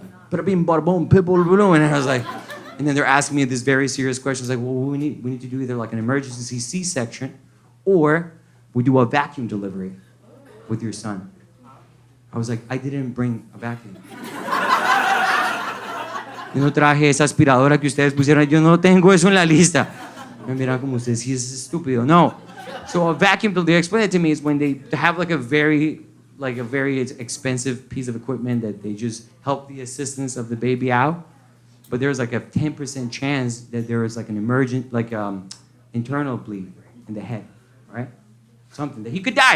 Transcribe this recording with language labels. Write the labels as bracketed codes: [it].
[en] Bada bing, bada boom, pitbull, balloon. And I was like, and then they're asking me this very serious question. It's like, well, we need to do either, like, an emergency C-section or we do a vacuum delivery with your son. I was like, I didn't bring a vacuum. [es] Yo no traje esa aspiradora que ustedes pusieron. Yo no tengo eso en la lista. Me miran como ustedes, sí, es estúpido. [en] No. So a vacuum, they explain it to me, is when they have like a very expensive piece of equipment that they just help the assistance of the baby out. But there's like a 10% chance that there is like an emergent, like internal bleed in the head, right? Something that he could die.